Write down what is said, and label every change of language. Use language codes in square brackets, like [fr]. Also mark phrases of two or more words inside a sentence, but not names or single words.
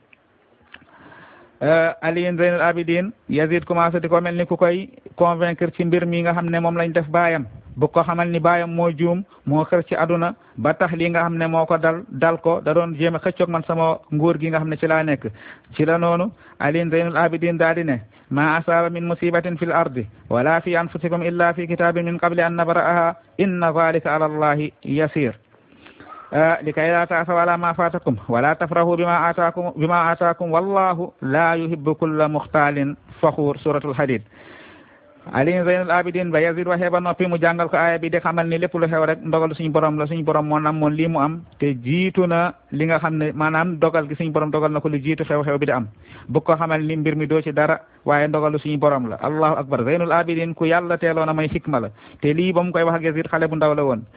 [wo] Ali Zeynul Abidin Yazid commencé di ko mel ni ku koy convaincre ci mbir mi nga xam ne moom lañ def baayam bu ko xamal ni baayam moo juum moo xër ci aduna ba tax li nga xam ne moo ko dal ko da doon jéem a xëccoog man sama nguur gi nga xam ne ci laa nekk ci la noonu Ali Zeynul Abidin daal di ne [ar] ما أصاب من مصيبة في الأرض ولا في أنفسكم إلا في كتاب من قبل أن نبرأها إن ذلك على الله يسير لكي لا تأسوا على ما فاتكم ولا تفرحوا بما آتاكم والله لا يحب كل مختال فخور سورة الحديد. [wo] Ali Zaynul Abidin ba Yazid waxee ba noppi mu jàngal ko aaya bi de xamal ni lépp lu xew rek ndogal suñu borom la, suñu borom moo namoon lii mu am te jiitu na li nga xam ne maanaam dogal gi suñu borom dogal na ko lu jiitu xew-xew bi di am. bu ko xamal ni mbir mi doo ci dara waaye ndogalu suñu borom la. [ar] الله أكبر. [wo] Zaynul Abidin ku yàlla teeloon a may xikma la te lii ba mu koy wax ak Yazid xale bu ndaw la woon.